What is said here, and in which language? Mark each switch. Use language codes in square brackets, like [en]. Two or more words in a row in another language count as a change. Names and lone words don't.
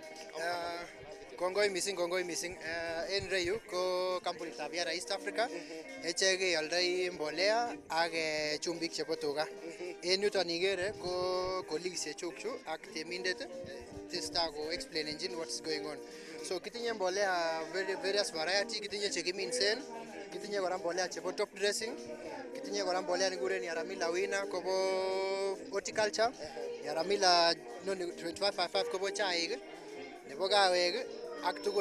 [kln] Kongoi mising. En ireyu ko kampunitab Yara East Africa. Echek keoldoi mbolea ak chumbik chebo tuga. En yuton ikere ko colleagues chechuk ak temindet tesetai ko explainenchin [en] what's going on. [kln] So kitinye mbolea [en] various variety, [kln] kitinye chekiminsen, kitinye kora mbolea chebo [en] top dressing, [kln] kitinye kora mbolea nikuren Yaramila Wina kobo horticulture, Yaramila 2555 kobo chaik, nebo kawek ak tugul.